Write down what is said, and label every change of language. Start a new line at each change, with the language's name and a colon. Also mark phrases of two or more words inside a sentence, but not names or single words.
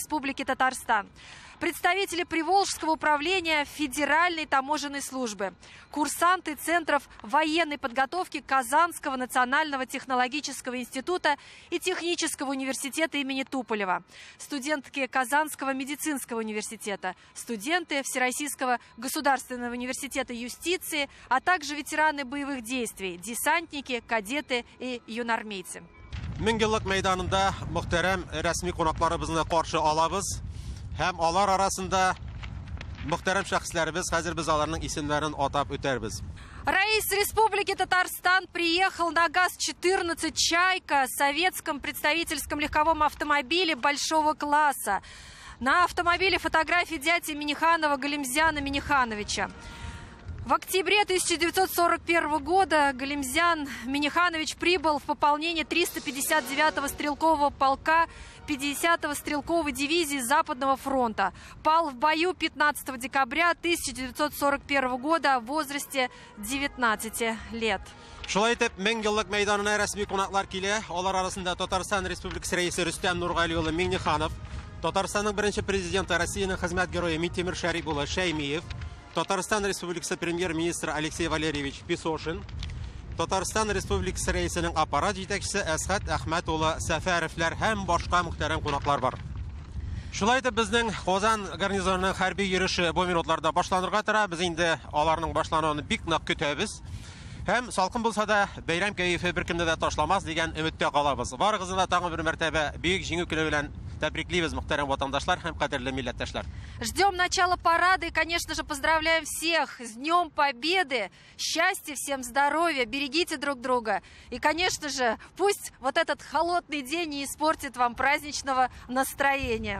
Russian: Республике Татарстан, представители Приволжского управления Федеральной таможенной службы, курсанты центров военной подготовки Казанского национального технологического института и Технического университета имени Туполева, студентки Казанского медицинского университета, студенты Всероссийского государственного университета юстиции, а также ветераны боевых действий, десантники, кадеты и юнармейцы.
Tatar: 1000 еллык мәйданында мөхтәрәм рәсми кунакларыбызны каршы алабыз. Һәм алар арасында мөхтәрәм шәхесләребез, хәзер без аларның исемнәрен атап үтәрбез.
Russian: Раис Республики Татарстан приехал на ГАЗ-14 «Чайка» советском представительском легковом автомобиле большого класса. На автомобиле фотографии дяди Миниханова Галимзяна Минихановича. В октябре 1941 года Галимзян Миниханович прибыл в пополнение 359-го стрелкового полка 50-го стрелковой дивизии Западного фронта. Пал в бою 15 декабря 1941 года в возрасте 19 лет.
Tatar: Шулай итеп, 1000 еллык мәйданына рәсми кунаклар килә. Алар арасында Татарстан Республикасы рәисе Рөстәм Нургали улы Миңнеханов, Татарстанның беренче президенты, Россиянең хезмәт герое Минтимер Шәрип улы Шәймиев, Татарстан Республикасы премьер-министры Алексей Валерьевич Песошин, Татарстан Республикасы рәисенең аппарат җитәкчесе Әсхәт Әхмәт улы Сәфәровләр һәм башка мөхтәрәм кунаклар бар. Шулай итеп, безнең Казан гарнизонының хәрби йөреше бу минутларда башланырга тора. Без инде аларның башлануын бик нык көтәбез. Һәм салкын булса да, бәйрәм кәефе беркемне дә ташламас дигән өметтә калабыз. Барыгызны тагын бер мәртәбә бөек җиңү көне белән тәбриклибез, мөхтәрәм ватандашлар һәм кадерле милләттәшләр.
Russian: Ждем начала парада и, конечно же, поздравляем всех с Днем Победы. Счастья, всем здоровья, берегите друг друга. И, конечно же, пусть вот этот холодный день не испортит вам праздничного настроения.